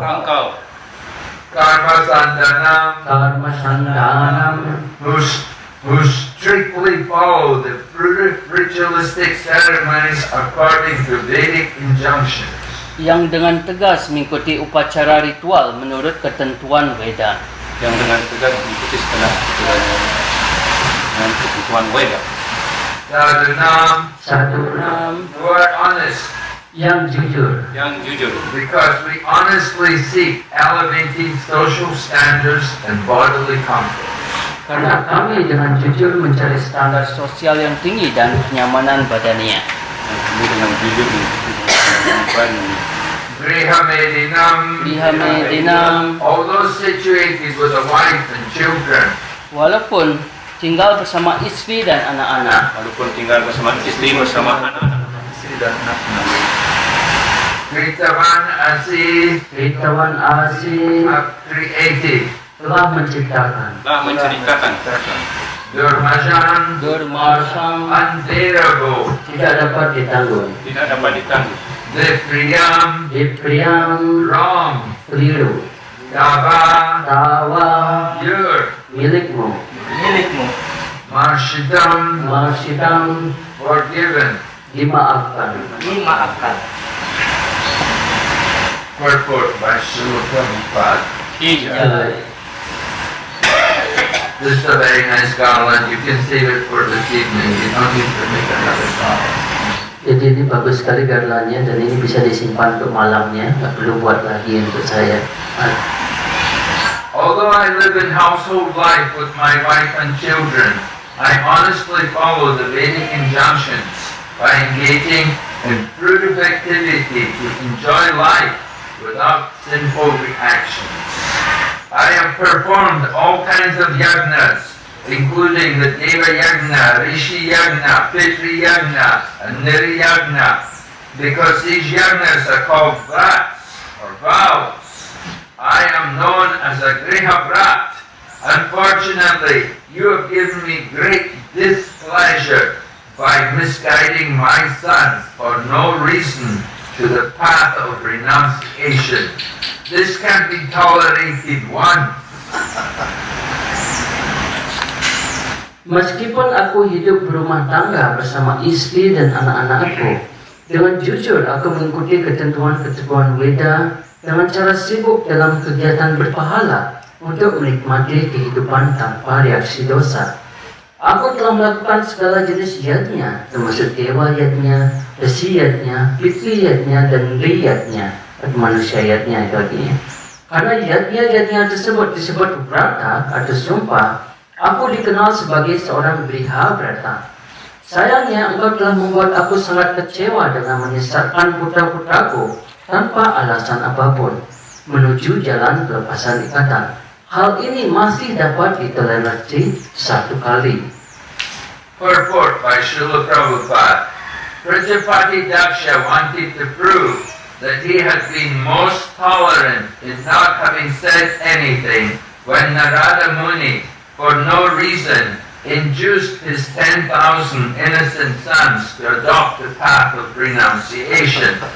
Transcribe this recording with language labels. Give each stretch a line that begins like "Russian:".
Indonesian: engkau
Sanskrit: karma sandhanam karma sandanam
English: who strictly follow the ritualistic ceremonies according to Vedic injunctions.
Indonesian: yang dengan tegas mengikuti upacara ritual menurut ketentuan Weda. yang dengan tegas mengikuti setelah dengan kebutuhan Weda.
Sanskrit: Sadhunam, Sadhunam
English: who are honest,
Indonesian: yang jujur, Yang jujur,
English: because we honestly seek elevating social standards and bodily comfort.
Indonesian: karena kami dengan jujur mencari standar sosial yang tinggi dan kenyamanan badania. kami dengan jujur mengikuti kebutuhan
Sanskrit: Grihamedinam, Grihamedinam,
English: although situated with a wife and children,
Indonesian: walaupun tinggal bersama istri dan anak-anak, walaupun tinggal bersama istri bersama anak-anak. Istri dan anak-anak
Sanskrit: Kritavan Asi Kritavan Asi
English: created
Indonesian: telah menciptakan Telah menceritakan
Sanskrit: Durmasan, Durmarsam,
English: unbearable,
Indonesian: tidak dapat ditanggung. tidak dapat ditanggung.
Sanskrit: Dipriyam, Dipriam,
English: wrong,
Indonesian: keliru.
Sanskrit: Dava, Tawa,
English: your,
Indonesian: milikmu. milikmu.
Sanskrit: Marshidam, Marsidam,
English: forgiven.
Indonesian: dimaafkan. Dimaafkan.
English: Purport by Srila Prabhupada.
Sanskrit: Jai.
English: This is a very nice garland. You can save it for this evening. You don't need to make another song.
Indonesian: Jadi ini bagus sekali garlandnya dan ini bisa disimpan untuk malamnya. Nggak perlu buat lagi untuk saya.
English: Although I live in household life with my wife and children, I honestly follow the Vedic injunctions by engaging in fruitive activity to enjoy life without sinful reactions. I have performed all kinds of yagnas, including the Deva Yagna, Rishi Yagna, Pitri Yagna, and Niri Yagna, because these yagnas are called vrats, or vows. I am known as a Griha Vrat. Unfortunately, you have given me great displeasure by misguiding my sons for no reason to the path of renunciation. This can be tolerated once.
Indonesian: Meskipun aku hidup berumah tangga bersama istri dan anak-anakku, dengan jujur aku mengikuti ketentuan-ketentuan Weda dengan cara sibuk dalam kegiatan berpahala untuk menikmati kehidupan tanpa reaksi dosa. Aku telah melakukan segala jenis yadnya, termasuk dewa yadnya, resi yadnya, pitri yadnya, dan nri yadnya, atau manusia yadnya itu artinya. Karena yadnya tersebut disebut vrata atau sumpah, aku dikenal sebagai seorang griha vrata. Sayangnya engkau telah membuat aku sangat kecewa dengan menyesatkan putra-putraku tanpa alasan apapun menuju jalan pelepasan ikatan. Hal ini masih dapat ditoleransi satu kali.
English: Purport by Srila Prabhupada. Prajapati Daksha wanted to prove that he had been most tolerant in not having said anything when Narada Muni, for no reason, induced his 10,000 innocent sons to adopt the path of renunciation.